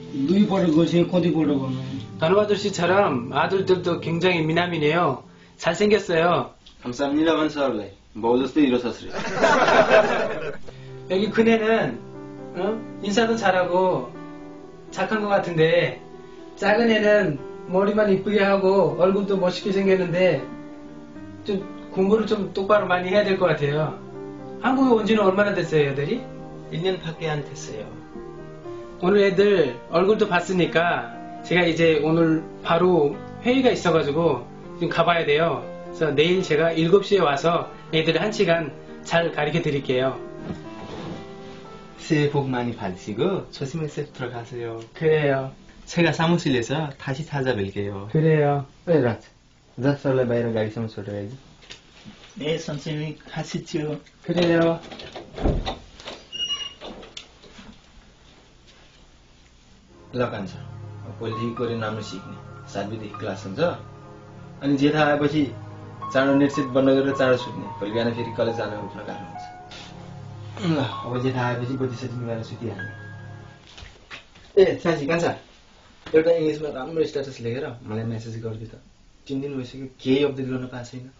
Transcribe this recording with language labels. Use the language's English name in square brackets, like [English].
[Korean] 누이버릇 거지, 꼬디버릇 거는. 단호 아저씨처럼 아들들도 굉장히 미남이네요. 잘생겼어요. 감사합니다만 [Nepali] सरलाई. बाउ जस्तै [Korean] 일어섰으리. 여기 큰애는 인사도 잘하고 착한 것 같은데 작은 애는 머리만 이쁘게 하고 얼굴도 멋있게 생겼는데 좀 공부를 좀 똑바로 많이 해야 될 것 같아요. 한국에 온 지는 얼마나 됐어요, 애들이? 1년밖에 안 됐어요. 오늘 애들 얼굴도 봤으니까 제가 이제 오늘 바로 회의가 있어가지고 지금 가봐야 돼요. 그래서 내일 제가 7시에 와서 애들 1시간 잘 가르쳐 드릴게요. 새해 복 많이 받으시고 조심해서 들어가세요. 그래요. 제가 사무실에서 다시 찾아뵐게요. 그래요. 왜 라트? [Nepali] 자, सरलाई बाहिर गाडीसम्म छोडेर आइज. [Korean] 네, 선생님 가시죠. 그래요. [Nepali] ल कान्छ भोलिदेखि कोरियन राम्रो सिक्ने 7 बजेदेखि क्लास हुन्छ अनि जेठा आएपछि चाँडो नेट सेट बन्द गरेर चाँडो सुत्ने भोलि बिहान फेरि कलेज जान उठ्न गाह्रो हुन्छ ल अब जेठा आएपछि बत्ती सती निभाएर सुतिहाल्ने ए साँची कान्छ एउटा इङ्ग्लिसमा राम्रो स्ट्याटस लेखेर मलाई मेसेज गरिदियो त 3 दिन भइसक्यो केही अपडेट गर्न पाएको छैन